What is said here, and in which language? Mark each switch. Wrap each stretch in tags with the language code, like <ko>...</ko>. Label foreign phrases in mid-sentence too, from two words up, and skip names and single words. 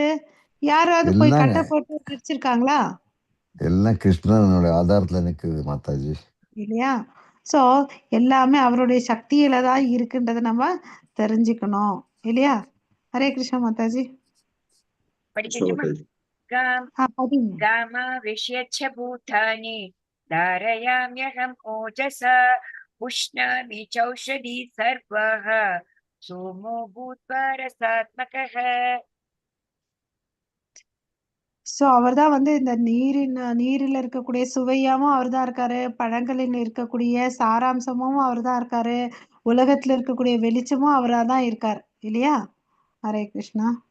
<ta>யாராவது போய் எல்லாம் கட்ட போட்டு வச்சிருக்காங்களா? எல்லாம் கிருஷ்ணனோட ஆதாரத்துல நிக்குது மாதாஜி. இல்லையா? ஸோ எல்லாமே அவருடைய சக்தியில தான் இருக்குன்றத நம்ம தெரிஞ்சுக்கணும் இல்லையா? ஹரே கிருஷ்ணா மாதாஜி. படிக்கட்டுமா?</ta> <sa>गां</sa> <ta>பதிங்க.</ta> <sa>गामाविश्यच्छ भूतानि धारयाम्यहम् ओजसा पुष्णामि चौषधी सर्वः सोमो भूत्वा रसात्मकः.</sa> <ta>ஸோ அவர்தான் வந்து இந்த நீரில் இருக்கக்கூடிய சுவையாவும் அவர்தான் இருக்காரு. பழங்களில் இருக்கக்கூடிய சாராம்சமும் அவர்தான் இருக்காரு. உலகத்துல இருக்கக்கூடிய வெளிச்சமும் அவரா தான் இருக்கார் இல்லையா? ஹரே கிருஷ்ணா.</ta>